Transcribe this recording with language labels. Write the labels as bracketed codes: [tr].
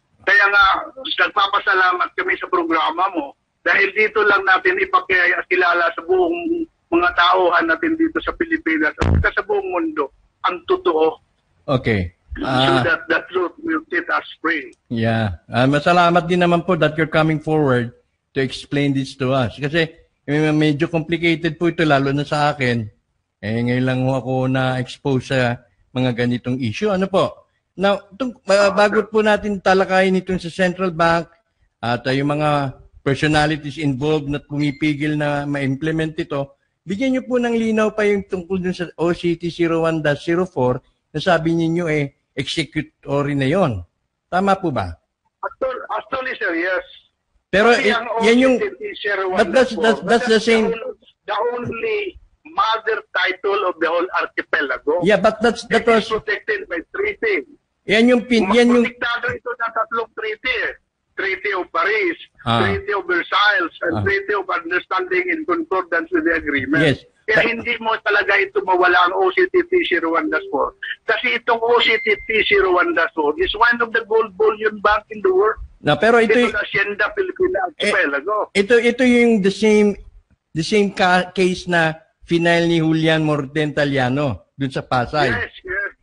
[tl] Kaya nga, nagpapasalamat kami sa programa mo dahil dito lang natin ipakilala sa buong mga tauhan natin dito sa Pilipinas at sa buong mundo ang totoo. [en] Okay. So that the truth will set us free. Yeah. [tl] Masalamat din naman po [en] that you're coming forward to explain this to us. [tl] Kasi medyo complicated po ito, lalo na sa akin. Ngayon lang ako na-expose sa mga ganitong issue. Ano po? Now, bago po natin talakayin itong sa Central Bank at yung mga personalities involved na pumipigil na ma-implement ito, bigyan niyo po ng linaw pa yung tungkol dun sa OCT 01-04 na sabi niyo executory na yon. Tama po ba? [en] Actually, sir, yes. [tl] Pero yan yung... [en] But that's the same... The only mother title of the whole archipelago. Yeah, but that was... protected by treaty. [tl] Yan yung... Protektado ito ng tatlong treaty. [en] Treaty of Paris, Treaty of Versailles, and Treaty of Understanding in Concordance with the Agreement. Yes. [tl] Kaya hindi mo talaga ito mawala ang OCTT 01-4. Kasi itong [en] OCTT 01-4 is one of the gold bullion bank in the world. [tl] No, pero ito yung Hacienda Filipina Archipelago. Ito yung [en] the same case [tl] na final ni Julian Morden-Taliano dun sa Pasay. [en] Yes, yes.